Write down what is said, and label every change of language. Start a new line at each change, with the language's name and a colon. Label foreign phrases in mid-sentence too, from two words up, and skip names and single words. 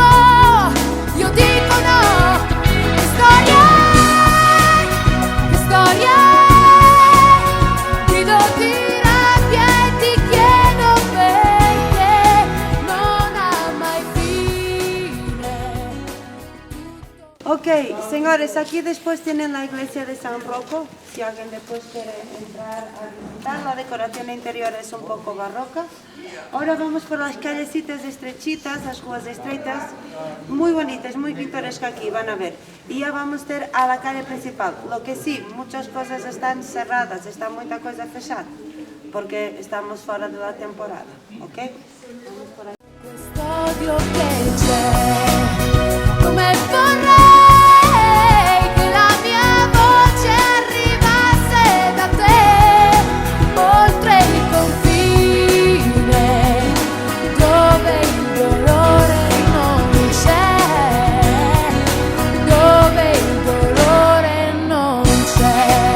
Italian: Io dico no. Che storia è? Che storia è? Grido di rabbia e ti chiedo perché non ha mai fine.
Spanish: Ok, señores, aquí después tienen la iglesia de San Rocco, si alguien después quiere entrar a visitar. La decoración interior es un poco barroca. Ahora vamos por las callecitas estrechitas, las
Portuguese: ruas estreitas,
Spanish: muy bonitas, muy pintorescas aquí, van a ver. Y ya vamos a ir a la calle principal. Lo que sí, muchas cosas están cerradas, está mucha cosa fechada, porque estamos fuera de la temporada, ok? Vamos por ahí.
Italian: Quest'odio che c'è, come vorrei che la mia voce arrivasse da te, oltre il confine, dove il dolore non c'è, dove il dolore non c'è.